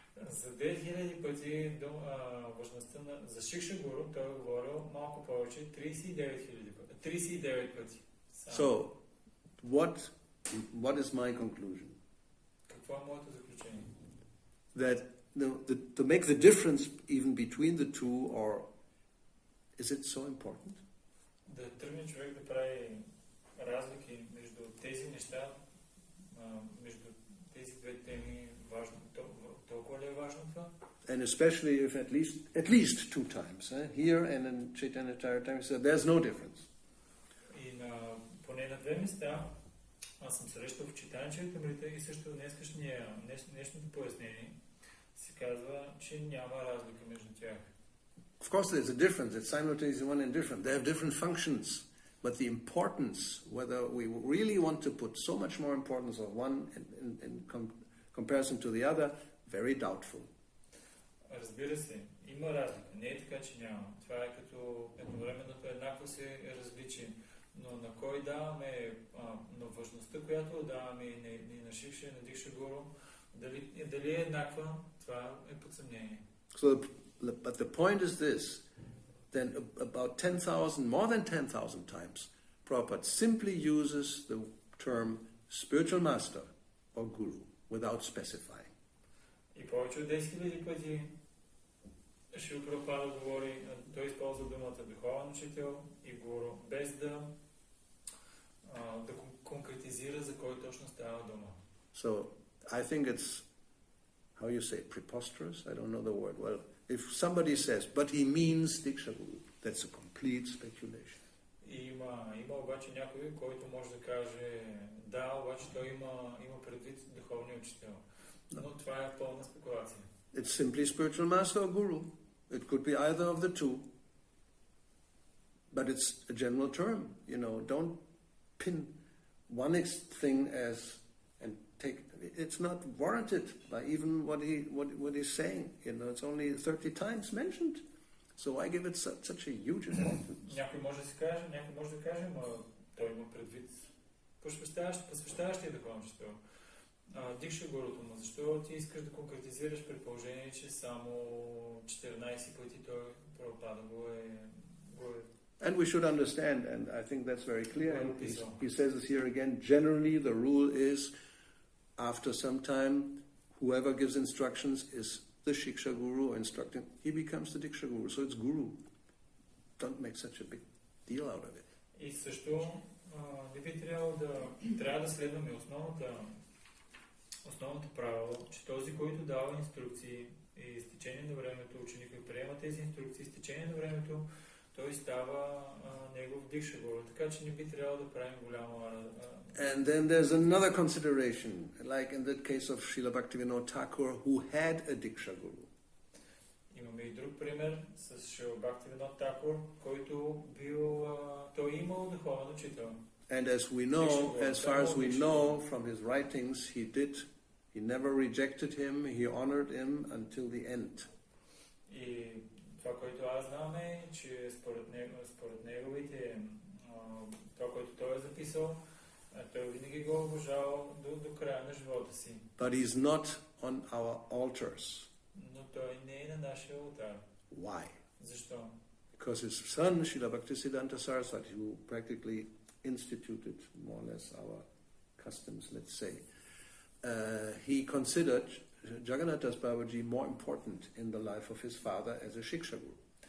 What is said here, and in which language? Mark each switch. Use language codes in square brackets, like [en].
[bg] За 2000 пъти важността за Шикша-гуру той е говорил малко повече, 39 пъти. [en] So, what is my conclusion? [bg] Какво е моето заключение? [en] That to make the difference even between the two, or is it so important? [bg] Да тръгне човек да прави разлики между тези неща, между тези две теми, важно, толкова ли е важно това? [en] And especially if at least 2 times, here and in Chaitanya Charitamrita, so there's no difference. [bg] И поне на 2 места аз съм срещал в Chaitanya Charitamrita и също днешното пояснение се казва, че няма разлика между тях. [en] Of course there's a difference, it's simultaneously one and different. They have different functions, but the importance, whether we really want to put so much more importance of one in comparison to the other, very doubtful. [bg] Разбира се, има разлика. Не е така, че няма. Това е като едновременното еднакво се различие. Но на кой даваме, на важността, която даваме и на Шикша, и на Дикша-гуру, дали е еднаква, това е под съмнение. [en] So, but the point is this, then about 10,000, more than 10,000 times, Prabhupada simply uses the term spiritual master or guru without specifying. [bg] И повече от 10 000 пъти Шрила Прабхупада говори, той използва думата духовен учител и гуру, без да конкретизира за кой точно става дума. [en] So, I think it's, how you say, preposterous? I don't know the word. Well, if somebody says, but he means diksa-guru, that's a complete speculation. [bg] Има обаче някой, който може да каже, да, обаче той има предвид духовния учител. Но това е пълна спекулация. [en] It's simply spiritual master or guru. It could be either of the two. But it's a general term, you know. Don't pin one thing as and take. It's not warranted by even what he's saying. You know, it's only 30 times mentioned. So I give it such a huge importance. [bg] Някой може да каже, но той има предвид посвещаващия духовен учител. Дикша-гуруто му, защо ти искаш да конкретизираш при положение, че само 14 пъти той Прабхупада го е... [en] And we should understand, and I think that's very clear, and he says this here again, generally the rule is, after some time, whoever gives instructions is the Siksha-guru instructing, he becomes the diksa-guru, so it's guru. Don't make such a big deal out of it. [bg] И също не би трябва да следваме основното правило, че този, който дава инструкции и с течение на времето, ученикът приема тези инструкции, с течение на времето той става негов дикша-гуру, така че не би трябвало да правим голямо... [en] And then there's another consideration, like in the case of Srila Bhakti-yoga Thakur, who had a diksha-guru. [bg] Имаме и друг пример с Шрила Бхакти-yoga Thakur, който той имал духовен учител. [en] And as far as we know from his writings, he never rejected him, he honored him until the end. [bg] И това, което аз знам е, че според неговите, това, което той е записал, той винаги го обожавал до края на живота си. [en] But he's not on our altars. [bg] Но той не е на нашия алтар. [en] Why? [bg] Защо? [en] Because his son, Srila Bhaktisiddhanta Saraswati, who practically instituted more or less our customs, let's say, he considered Jagannath Das Babaji more important in the life of his father as a Siksha-guru.